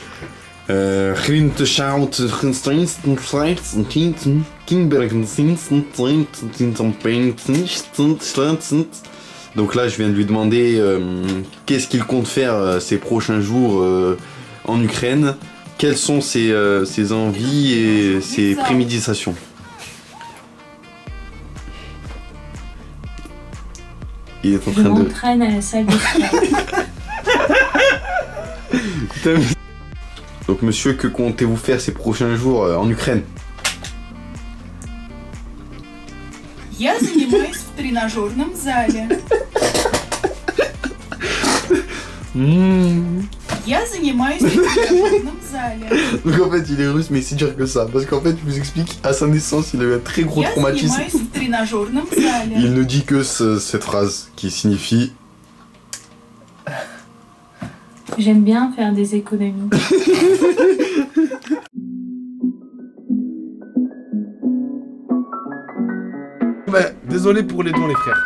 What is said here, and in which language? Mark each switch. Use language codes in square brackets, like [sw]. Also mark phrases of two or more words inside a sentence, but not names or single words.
[fr] Donc là je viens de lui demander qu'est-ce qu'il compte faire ces prochains jours en Ukraine, quelles sont ses envies et ses préméditations. Il est en train de... Je m'entraîne à la salle de sport. Donc monsieur, que comptez-vous faire ces prochains jours en Ukraine? [ru] Я занимаюсь в тренажерном зале. Я занимаюсь в тренажерном зале. [fr] Donc en fait il est russe mais il sait dire que ça. Parce qu'en fait je vous explique, à sa naissance il a eu un très gros traumatisme. [ru] Я занимаюсь в тренажерном зале. [fr] Il ne dit que cette phrase qui signifie... J'aime bien faire des économies. Bah, désolé pour les dons les frères.